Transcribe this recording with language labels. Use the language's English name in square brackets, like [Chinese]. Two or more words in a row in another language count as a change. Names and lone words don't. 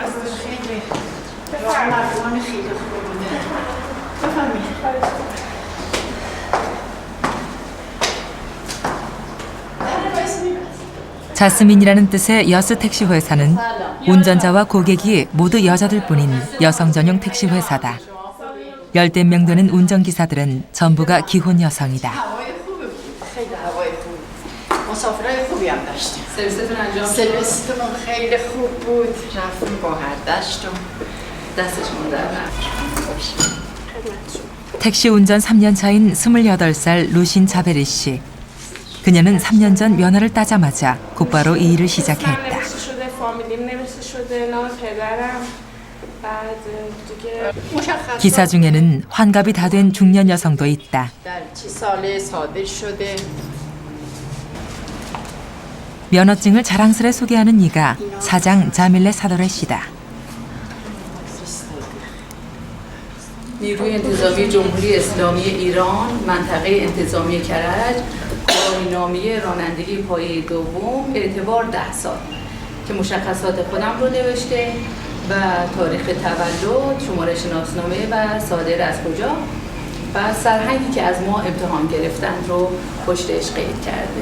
[Korean] 자스민이라는 뜻의 여스 택시 회사는 운전자와 고객이 모두 여자들뿐인 여성 전용 택시 회사다. 10대 명 되는 운전기사들은 전부가 기혼 여성이다. [Persian] مسافرای خوبی هم داشتیم. سرویستون انجام شد؟ سرویستون خیلی خوب بود. رفتیم با هر دشت و دستشون در [Korean] 택시 운전 3년 차인 28살 루신 자베리 씨. 그녀는 3년 전 면허를 따자마자 곧바로 이 일을 시작했다. 기사 중에는 환갑이 다 된 중년 여성도 있다. 면허증을 자랑스레 소개하는 이가 사장 자밀레 사도레 씨다. [Persian] نیروی انتظامی جمهوری اسلامی ایران منطقه انتظامی کرج گواهینامه رانندگی پایه دوم اعتبار 10 سال که مشخصات خودم رو نوشته و تاریخ تولد، شماره شناسنامه و صادر از کجا و سرهنگی که از ما امتحان گرفتن رو پشتش قید کرده.